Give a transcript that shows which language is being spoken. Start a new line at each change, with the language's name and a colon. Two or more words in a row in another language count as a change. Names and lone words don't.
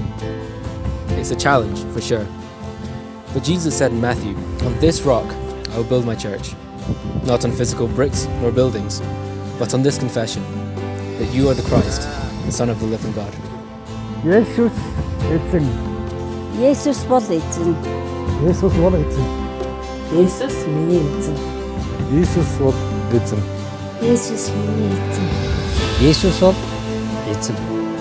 English: It's a challenge, for sure. But Jesus said in Matthew, "On this rock I will build my church, not on physical bricks nor buildings, but on this confession, that you are the Christ, the Son of the living God."
Mongolian: Иисус эзэн Есүс бол эзэн. Есүс бол эзэн. Есүс миний эзэн. Иесус бол эзэн. Есүс миний эзэн. Есүс бол эзэн.